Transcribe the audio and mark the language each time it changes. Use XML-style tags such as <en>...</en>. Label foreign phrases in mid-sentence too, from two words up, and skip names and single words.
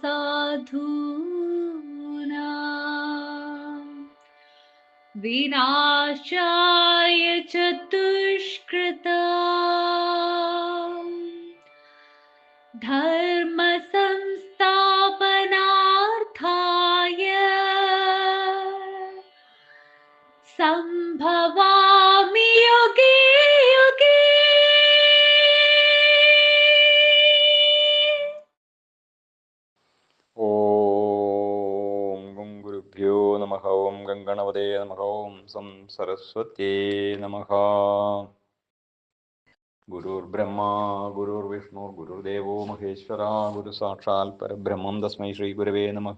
<sa>साधूनां विनाशाय च दुष्कृतां, धर्म संस्थापनार्थाय संभवामि युगे युगे। ഓം ഗം ഗുരുഭ്യോ നമഃ. ഓം ഗംഗണപതേ നമഃ. ഓം സം സരസ്വത്യേ നമഃ. ഗുരുർബ്രഹ്മാ ഗുരുർവിഷ്ണു ഗുരുദേവോ മഹേശ്വര, ഗുരു സാക്ഷാൽ പരബ്രഹ്മം തസ്മൈ ശ്രീ ഗുരവേ നമഃ.</sa>